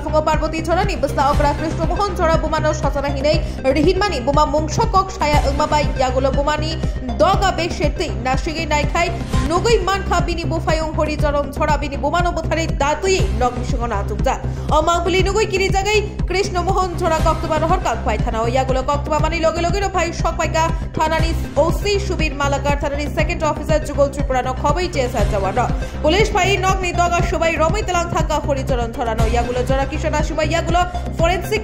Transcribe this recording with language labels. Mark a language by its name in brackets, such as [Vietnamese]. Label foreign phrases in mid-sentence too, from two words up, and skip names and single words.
[Kok Borok] fungo parboti chora ni busla okra krishno mohan chora bumano sachana hinai rihinmani buma mungshakok shaya ungma bai yagulo bumani doga be sheti nashige nai khai nogoi man kha bini bufayong khuri charon chora bini bumano bothari datui nog bishingona tukja amanguli nogoi kiri jagai কৃষ্ণ মোহন ছড়া কক্তবা নহরকা খোয়াই থানা ইয়াগুলো কক্তবা মানি লগে লগে ভাই শকপাইকা থানানি ওসি সুবীর মালাকার থানানি [English] second officer [Kok Borok] যুগল ত্রিপুরানো খবই চেয়েছে জওয়ান পুলিশ ভাই নগনি দগা সবাই রমি তেলাং থাকা হরিচরণ ছড়ানো ইয়াগুলো জরা কিশোরা সবাই ইয়াগুলো ফরেনসিক